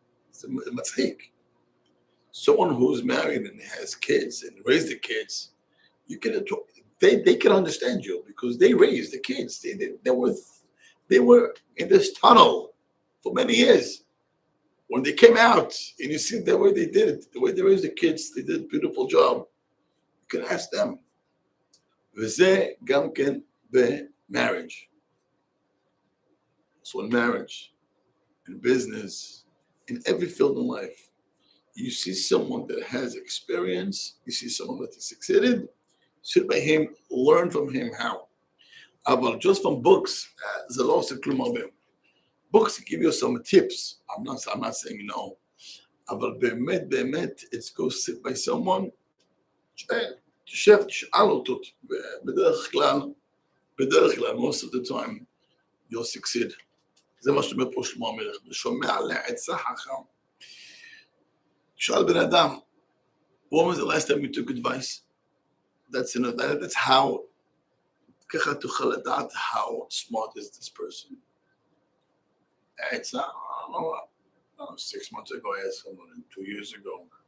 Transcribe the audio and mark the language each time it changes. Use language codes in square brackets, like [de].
[en] It's a mistake. Someone who's married and has kids and raised the kids, they can understand you because they raised the kids. They were in this tunnel for many years. When they came out and you see the way they did it, the way they raised the kids, they did a beautiful job. You can ask them. [he] וזה גם כן marriage. [en] So in marriage, in business, in every field in life, you see someone that has experience, you see someone that has succeeded, sit by him, learn from him how. But just from books, [he] זה לא עושה כלום הרבה. [en] Books give you some tips. I'm not saying no. [he] אבל באמת, [en] it's go sit by someone, [he] תשב, תשאל אותו, בדרך כלל, [en] most of the time, you'll succeed. [he] זה מה שאומר פה שלמה המלך, ושומע לעצה חכם. תשאל בן אדם, [en] when was the last time you took advice? That's how, [he] ככה תוכל לדעת [en] how smart is this person. עצה, I don't know, 6 months ago, I asked someone, 2 years ago.